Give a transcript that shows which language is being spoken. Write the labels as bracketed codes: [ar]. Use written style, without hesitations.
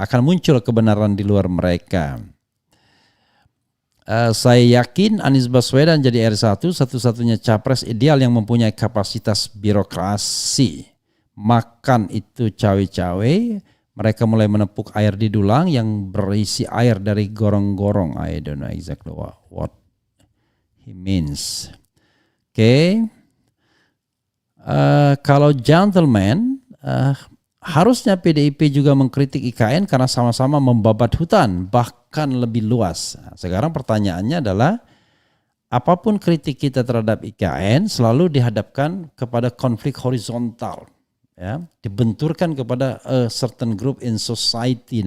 [id] Akan muncul kebenaran di luar mereka. Saya yakin Anies Baswedan jadi R1 satu-satunya capres ideal yang mempunyai kapasitas birokrasi. Makan itu cawe-cawe, mereka mulai menepuk air di dulang yang berisi air dari gorong-gorong. [en] I don't know exactly what he means. [id] Oke. Kalau gentleman, harusnya PDIP juga mengkritik IKN karena sama-sama membabat hutan, bahkan lebih luas. Sekarang pertanyaannya adalah, apapun kritik kita terhadap IKN selalu dihadapkan kepada konflik horizontal, ya, dibenturkan kepada [en] a certain group in society.